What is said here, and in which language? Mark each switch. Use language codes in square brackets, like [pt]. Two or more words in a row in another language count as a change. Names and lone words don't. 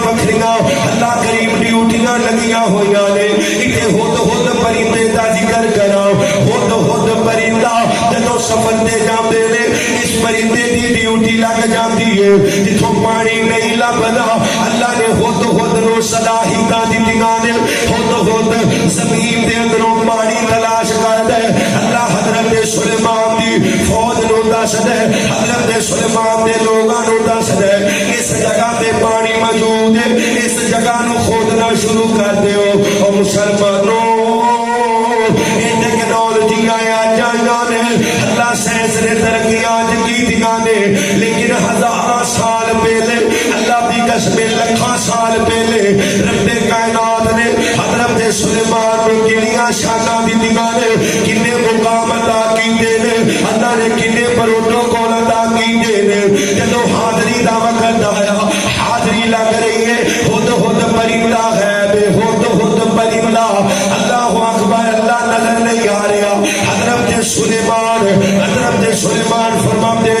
[pa] وکھریاں اللہ کریم ڈیوٹیاں لگیاں ہوئیاں نے اتے ہد ہد پرندے دا ذکر کراؤ ہد ہد پرندہ جدو سفر تے جاندے نے اس پرندے دی ڈیوٹی لگ جاندی ہے جتھوں پانی نہیں لبدا اللہ نے ہد ہد نو صلاحیتاں دتیاں نے ہد ہد زمین دے اندروں پانی تلاش کردا ہے اللہ حضرت سلیمان دی فوج نو دسدا ہے حضرت سلیمان دے لوگاں نو دسدا ہے اس جگہ تے پانی موجود ہے اس جگہ نو کھودنا شروع کر دیو او مسلمانوں یہ ٹیکنالوجی آیا جائیاں نے اللہ سائنس نے ترقیاں کی دیاں نے لیکن ہزاراں سال پہلے اللہ دی قسم لکھاں سال پہلے رب کائنات نے حضرت سلیمان کو کڑیاں شاناں دیاں نے کنے مقام عطا کیتے نے اللہ نے کنے پروٹوکول عطا کیتے نے جدو حاضری دا وقت آیا حاضری لگ رہی ہے ہد ہد پرندہ غیب ہد ہد پرندہ [ar] اللہ اکبر [pa] اللہ نظر نہیں آ رہا حضرت سلیمان فرما